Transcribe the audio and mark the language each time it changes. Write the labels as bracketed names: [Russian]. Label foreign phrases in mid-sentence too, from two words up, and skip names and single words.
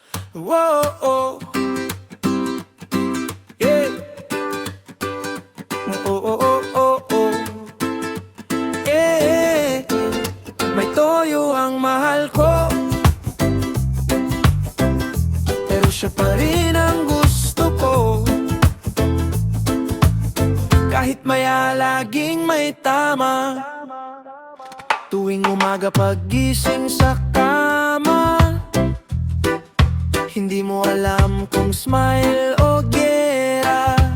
[English] Whoa, oh, yeah. Oh, oh, oh, oh, oh, yeah. [Filipino] May toyo ang mahal ko, pero siya pa rin ang gusto ko. Kahit maya laging may tama, tuwing umaga paggising sa kama, hindi mo alam kung smile o gera.